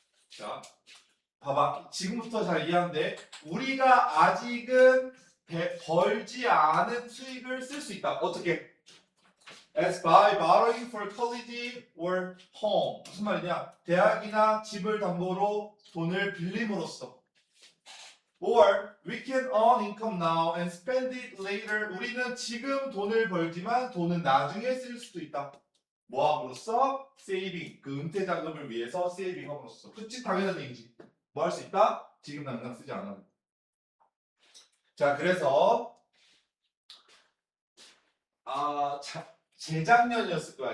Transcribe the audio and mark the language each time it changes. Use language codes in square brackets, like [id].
[ko] 자, 봐봐. 지금부터 잘 이해하는데 우리가 아직은 벌지 않은 수익을 쓸 수 있다. 어떻게? [en] As by borrowing for college or home. [ko] 무슨 말이냐? 대학이나 집을 담보로 돈을 빌림으로써. [en] Or we can earn income now and spend it later. [ko] 우리는 지금 돈을 벌지만 돈은 나중에 쓸 수도 있다. 뭐함으로써? 세이빙. 그 은퇴 자금을 위해서 세이빙함으로써. 그치? 당연한 얘기지. 뭐 할 수 있다? 지금 당장 쓰지 않아도. 자, 그래서 재작년이었을 거야.